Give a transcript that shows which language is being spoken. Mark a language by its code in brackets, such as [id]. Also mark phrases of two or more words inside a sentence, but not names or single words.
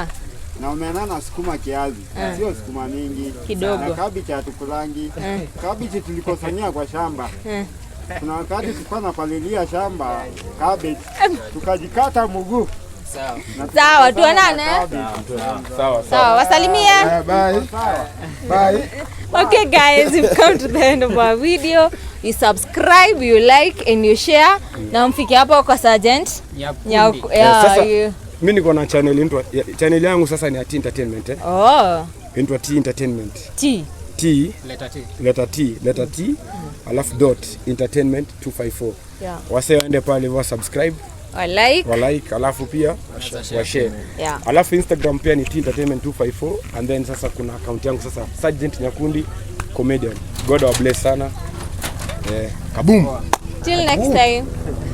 [sw] na sukuma kiazi. Sio sukuma mingi. Kidogo. Na kabichi hatukulangi. Kabichi tulikosania kwa shamba. kuna wakati tulikuwa napalilia shamba cabbage, tukajikata mguu. Sawa, tuonane. Sawa, wasalimie. Bye. [en] Okay guys, we've come to the end of our video. You subscribe, you like and you share. [sw] Na mfike hapo kwa Sergeant Nyakundi. Sasa mimi niko na channel yangu sasa ni ya T Entertainment Oh. Inaitwa T Entertainment. T. Letter T alafu dot entertainment 254. Yeah. Wase waende pale wa subscribe, Wa like alafu pia wa share. Yeah. Alafu Instagram pia ni T Entertainment 254 [en] and then [sw] sasa kuna account yangu sasa Sergeant Nyakundi comedian. [en] God bless sana. Kaboom. Till next time.